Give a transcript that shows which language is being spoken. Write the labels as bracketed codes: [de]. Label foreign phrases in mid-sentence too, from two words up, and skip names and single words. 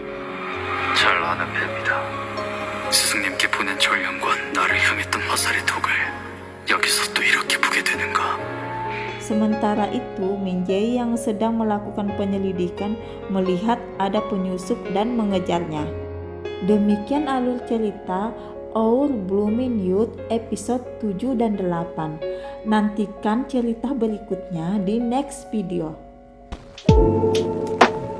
[ko] 잘 아는 배입니다. 스승님께 보낸 전령과 나를 향했던 화살의 톡을 여기서 또 이렇게 보게 되는가? [id] Sementara itu, Min Jae-yi yang sedang melakukan penyelidikan melihat ada penyusup dan mengejarnya. Demikian alur cerita [en] Our Blooming Youth [id] episode 7 dan 8. Nantikan cerita berikutnya di [en] next video.